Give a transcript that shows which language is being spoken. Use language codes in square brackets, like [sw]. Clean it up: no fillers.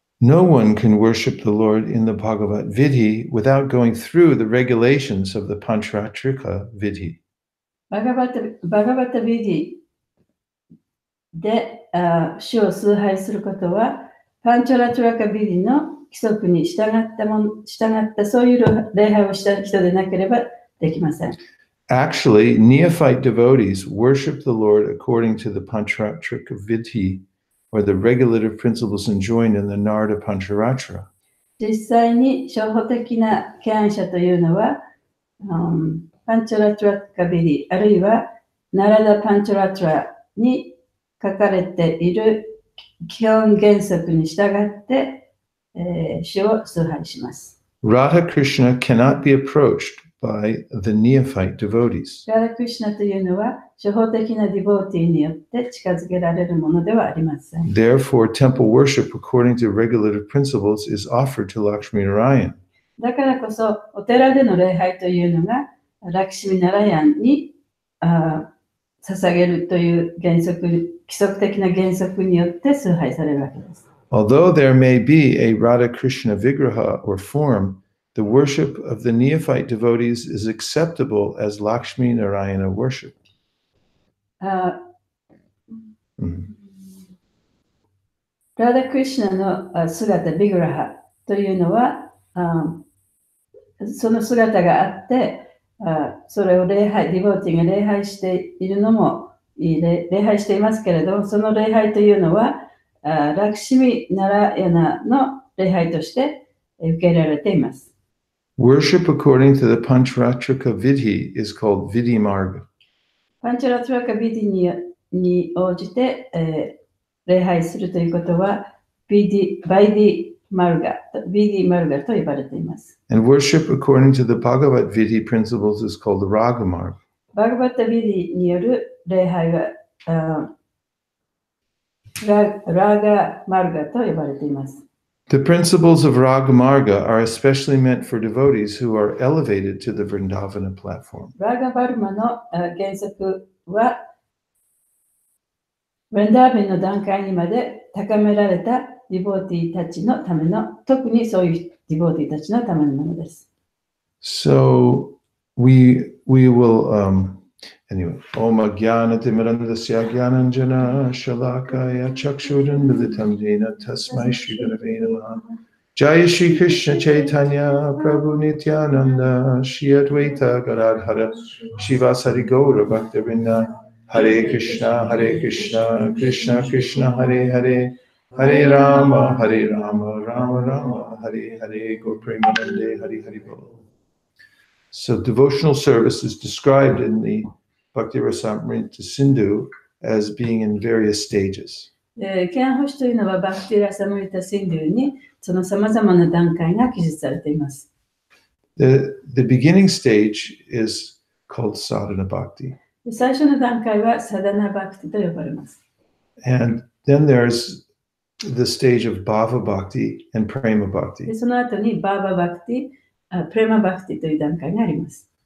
[en] No one can worship the Lord in the Bhagavat Vidhi without going through the regulations of the Pancharatrika Vidhi. [ja] バガバタビディで主を崇拝することは、パンチャラトラカビディの規則に従ったそういう礼拝をした人でなければできません。 [en] Actually, neophyte devotees worship the Lord according to the Pancharatrika Vidhi, or the regulative principles enjoined in the Narada Pancharatra. [ja] 実際に初歩的な敬愛者というのは、パンチャラトラカビディ、あるいはナラダパンチャラトラに書かれている基本原則に従って、主を崇拝します。 [en] Radha Krishna cannot be approached by the neophyte devotees. [ja] ラダクリシュナというのは初歩的なディボーティーによって近づけられるものではありません。 [en] Therefore, temple worship according to regulative principles is offered to Lakshmi Narayan. [ja] だからこそ、お寺での礼拝というのがラクシミナラヤンに捧げるという規則的な原則によって崇拝されるわけです。 [en] Although there may be a Radha Krishna vigraha or form, the worship of the neophyte devotees is acceptable as Lakshmi Narayana worship. [ja] ラダ・クリシュナの姿、ビグラハというのは、その姿があって、それをディボーティーが礼拝しているのも礼拝していますけれども、その礼拝というのは、ラクシミ・ナラヤナの礼拝として受け入れられています。 [en] Worship according to the Pancharatrika Vidhi is called Vidhi Marga. [ja] パンチャラトラカビディに応じて、礼拝するということは、バイディマルガと呼ばれています。 [en] And worship according to the Bhagavad Vidhi principles is called the Raga Marga. [ja] バガバッタビディによる礼拝は、ラーガマルガと呼ばれています。 [en] The principles of Raga Marga are especially meant for devotees who are elevated to the Vrindavana platform. [ja] ラーガバルマの原則は、ブレンダービンの段階にまで高められたディボーティーたちのための、特にそういうディボーティーたちのためのものです。 [en] So we will anyway. [sa] Om Jnana Timirandasya Jnananjana Shalakaya Chakshurun Militam Jena Tasmai Shri Gurave Namaha. Jaya Shri Krishna Chaitanya Prabhu Nityananda Shri Advaita Gadadhara Shivasari Gaura Bhaktivinoda Hare Krishna Krishna Krishna Hare Hare Hare Rama Rama Rama Hare Hare Gaur Premanande Hare Hare Bol. [en] So devotional service is described in the Bhakti Rasamrita Sindhu as being in various stages. [ja] ケアンホシというのはバクティラサムリタシンドゥにその様々な段階が記述されています。 [en] The beginning stage is called sadhana bhakti. [ja] 最初の段階はサダナバクティと呼ばれます。 [en] And then there's the stage of bhava bhakti and prema bhakti. [ja] その後にバーババクティ、プレマバクティという段階があります。